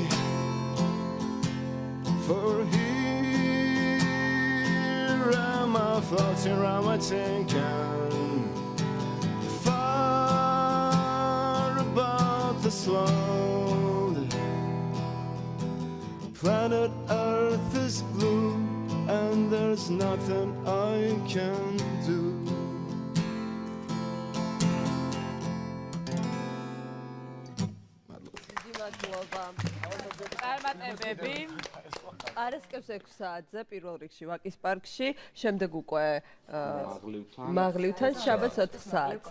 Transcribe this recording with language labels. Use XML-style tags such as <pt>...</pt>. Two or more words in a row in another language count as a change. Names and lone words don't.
<en>For here am I floating around my tin can, far above the swamp. Planet Earth is blue, and there's nothing I can do.</en> <ka>წარმატებები. პარასკევს 6 საათზე პირველ რიგში ვაკის პარკში, შემდეგ უკვე მაღლივთან შაბათს 4 საათზე.</ka>